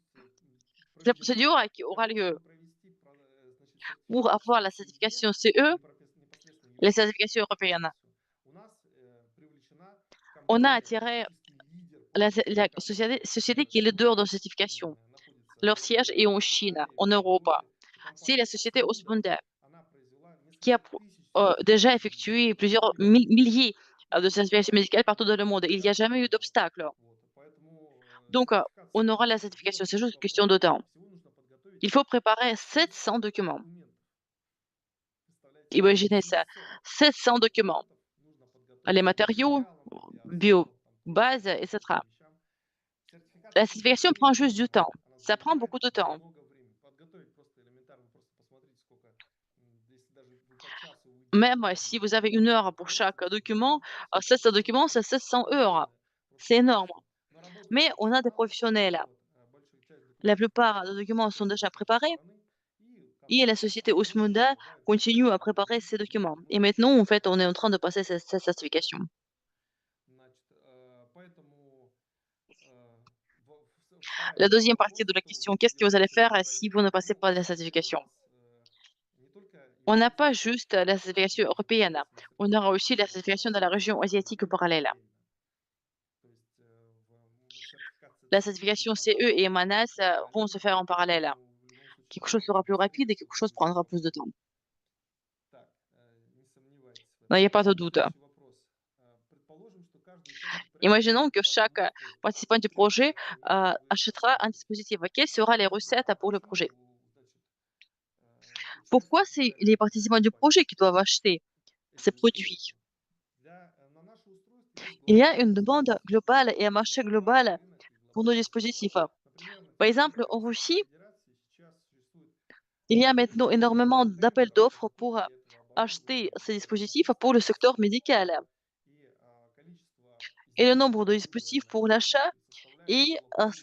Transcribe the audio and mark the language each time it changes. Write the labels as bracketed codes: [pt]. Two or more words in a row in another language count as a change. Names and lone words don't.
[fr] C'est la [ru] проведена. [fr] procédure qui [ru] Для [fr] aura [ru] того, [fr] lieu [ru] чтобы провести значит, [fr] pour avoir [ru] сертификацию [fr] la CE, certification CE, [ru] непосредственно [fr] les [ru] европейскую [fr] certifications européennes. [ru] сертификацию, у нас привлечена [fr] On a [ru] компания, [fr] attiré [ru] практически лидер по [fr] la [ru] сертификации, [fr] société qui est leader [ru] которая [fr] dans certification. [ru] находится [fr] Leur siège est en [ru] в [fr] Chine, [ru] Китае, [fr] en [ru] в [fr] Europe. [ru] Европе. Это [fr] C'est la [ru] компания [fr] société [ru] Osmunda. [fr] Osmunda [ru] Она произвела [fr] qui a [ru] несколько тысяч [fr] déjà [ru] сертификаций [fr] effectué [ru] медицинских [fr] plusieurs [ru] изделий по всему [fr] milliers [ru] миру. [fr] de [ru] И [fr] certifications médicales partout dans le monde. Il n'y a [ru] сейчас, [fr] jamais eu d'obstacle. [ru] вот, поэтому [fr] Donc, [ru] сертификация [fr] on aura la [ru] CE, дело [fr] certification. C'est [ru] здесь не [fr] juste [ru] в [fr] une question [ru] вопросе [fr] de [ru] денег. [fr] temps. [ru] Всего нужно подготовить [fr] Il faut préparer 700 [ru] 700 [fr] documents. [ru] документов. Представляете? [fr] Imaginez ça, [ru] 700 [fr] 700 documents. [ru] документов нужно [fr] Les [ru] подготовить по [fr] matériaux, [ru] материалам, по биосимилам, там, [fr] bio-base, [ru] другим [fr] etc. [ru] вещам. [fr] La [ru] Сертификация CE [fr] certification prend juste du [ru] требовательная, [fr] temps. [ru] она [fr] Ça prend [ru] занимает [fr] beaucoup de temps. [ru] много времени. Подготовить просто элементарно, просто посмотрите, сколько, если даже вы по часу [fr] Même [ru] уделите [fr] si [ru] этому [fr] vous avez 1 heure pour [ru] вопросу, [fr] chaque [ru] чтобы [fr] document, [ru] изучить, 700 [fr] 700 documents, c'est [ru] документов, это [fr] 700 heures. [ru] огромное просто [fr] C'est énorme. [ru] количество. Но работают [fr] Mais on a des [ru] профессионалы, [fr] professionnels. [ru] вот, большая часть [fr] La [ru] документов уже [fr] plupart des [ru] сейчас [fr] documents sont déjà [ru] готовится со [fr] préparés [ru] стороны, и [fr] et la [ru] компания [fr] société [ru] Osmunda [fr] Osmunda [ru] продолжает [fr] continue à [ru] создавать [fr] préparer [ru] продукты [fr] ces [ru] для [fr] documents. Et [ru] других [fr] maintenant, en fait, on est en train de passer [ru] компаний. [fr] cette certification. [ru] Значит, поэтому вторая [fr] La [ru] часть [fr] deuxième partie de [ru] вопроса, [fr] la [ru] что вы [fr] question, [ru] будете [fr] qu'est-ce que vous [ru] делать [fr] allez [ru] с [fr] faire si vous ne [ru] производством? [fr] passez [ru] Ну, [fr] pas la [ru] у [fr] certification? [ru] нас не только [fr] On n'a pas [ru] европейская [fr] juste la certification [ru] значит, [fr] européenne, [ru] отечественная [fr] on aura aussi la [ru] сертификация [fr] certification de la région [ru] происходит [fr] asiatique parallèle. [ru] параллельно. То есть сертификация [fr] La [ru] CE и [fr] certification CE [ru] МАНАС [fr] et MANAS [ru] происходит [fr] vont se [ru] параллельно, [fr] faire en parallèle. [ru] поэтому в любом случае [fr] Quelque [ru] это [fr] chose [ru] будет [fr] sera plus rapide [ru] быстрее, [fr] et [ru] чем [fr] quelque chose [ru] будет [fr] prendra plus de [ru] просто. [fr] temps. [ru] Так, не сомневайтесь в [fr] Non, il [ru] этом. [fr] n'y a pas de doute. [ru] Следующий вопрос. Предположим, что каждый участник проекта [fr] Imaginons [ru] купит [fr] que [ru] по [fr] chaque [ru] одному устройству. [fr] participant du [ru] Первое. [fr] projet [ru] Оцените ли вы [fr] achètera un [ru] расходы? [fr] dispositif. Quelles seront les [ru] Второе. [fr] recettes pour le projet? [ru] Почему, значит, [fr] Pourquoi [ru] участники [fr] c'est [ru] выбирали [fr] les [ru] такую [fr] participants du projet [ru] компанию, [fr] qui doivent acheter [ru] эти [fr] ces produits? [ru] устройства? На наши устройства есть [fr] Il y a [ru] глобальный [fr] une demande [ru] спрос, [fr] globale et un marché [ru] глобальный [fr] global [ru] рынок и [fr] pour nos [ru] глобальный спрос. [fr] dispositifs. [ru] Например, на [fr] Par [ru] территории [fr] exemple, en [ru] Российской [fr] Russie, [ru] Федерации сейчас существует [fr] il y a maintenant [ru] огромное [fr] énormément [ru] количество [fr] d'appels [ru] тендеров [fr] d'offres pour [ru] закупки этого [fr] acheter [ru] оборудования [fr] ces [ru] в [fr] dispositifs [ru] Российской [fr] pour le secteur [ru] Федерации. [fr] médical. [ru] Вот. И количество [fr] Et le [ru] изделий, [fr] nombre de dispositifs [ru] оборудования [fr] pour l'achat [ru] составляет [fr] est [ru] около